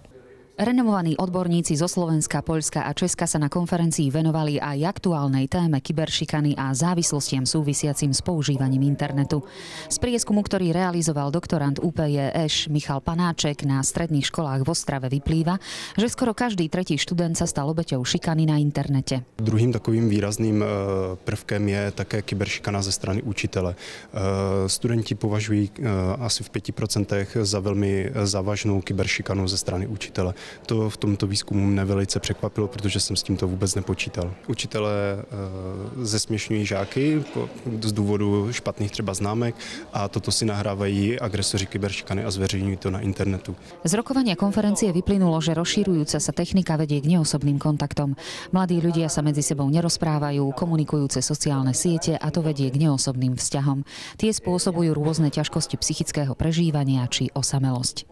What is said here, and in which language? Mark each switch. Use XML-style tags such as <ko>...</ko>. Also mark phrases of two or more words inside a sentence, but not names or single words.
<sk>Renomovaní odborníci zo Slovenska, Poľska a Česka sa na konferencii venovali aj aktuálnej téme kyberšikany a závislostiam súvisiacim s používaním internetu. Z prieskumu, ktorý realizoval doktorant UPJ Michal Panáček na stredných školách v Ostrave, vyplýva, že skoro každý tretí študent sa stal obeťou šikany na internete.</sk> <cs>Druhým takovým výrazným prvkem je také kyberšikana ze strany učitele. Studenti považují asi v 5% za velmi závažnou kyberšikanu ze strany učitele. To v tomto výzkumu mne velice překvapilo, protože jsem s tímto vůbec nepočítal. Učitelé zesměšňují žáky z důvodu špatných třeba známek a toto si nahrávají agresoři kyberšikany a zveřejňují to na internetu.</cs> <sk>Z rokovania konferencie vyplynulo, že rozširujúca sa technika vedie k neosobným kontaktom. Mladí ľudia sa medzi sebou nerozprávajú, komunikujú cez sociálne siete a to vedie k neosobným vzťahom. Tie spôsobujú rôzne ťažkosti psychického prežívania či osamelosť.</sk>